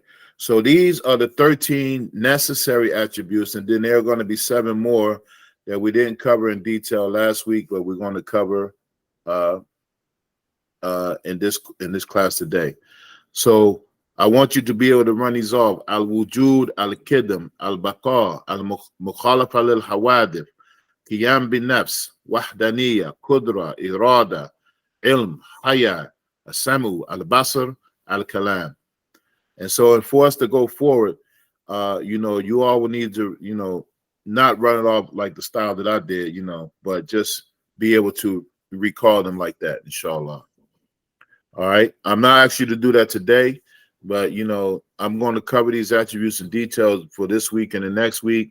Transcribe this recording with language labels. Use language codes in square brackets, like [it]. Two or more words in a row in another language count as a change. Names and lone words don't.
[en] So these are the 13 necessary attributes, and then there are going to be 7 more that we didn't cover in detail last week, but we're going to cover in this class today. So I want you to be able to run these off: [ar] الوجود، القدم، البقاء، المخالفة الحوادث، القيام بالنفس، الوحدانية، القدرة، الإرادة، العلم، الحياة، السمع، البصر، الكلام. [en] And so for us to go forward, you all will need to, not run it off like the style that I did, but just be able to recall them like that, inshallah. All right. I'm not asking you to do that today, but, I'm going to cover these attributes in detail for this week and the next week.